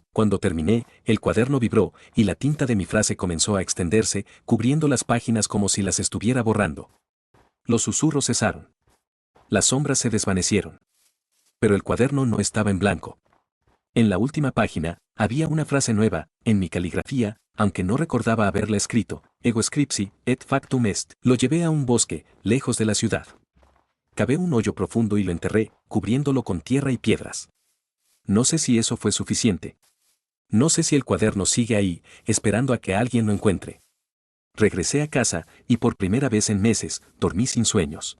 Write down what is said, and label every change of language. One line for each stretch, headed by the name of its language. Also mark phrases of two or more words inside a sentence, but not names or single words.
Spanish: Cuando terminé, el cuaderno vibró, y la tinta de mi frase comenzó a extenderse, cubriendo las páginas como si las estuviera borrando. Los susurros cesaron. Las sombras se desvanecieron. Pero el cuaderno no estaba en blanco. En la última página, había una frase nueva, en mi caligrafía, aunque no recordaba haberla escrito:
Latin: ego scripsi, et factum est.
Spanish: Lo llevé a un bosque, lejos de la ciudad. Cavé un hoyo profundo y lo enterré, cubriéndolo con tierra y piedras. No sé si eso fue suficiente. No sé si el cuaderno sigue ahí, esperando a que alguien lo encuentre. Regresé a casa, y por primera vez en meses, dormí sin sueños.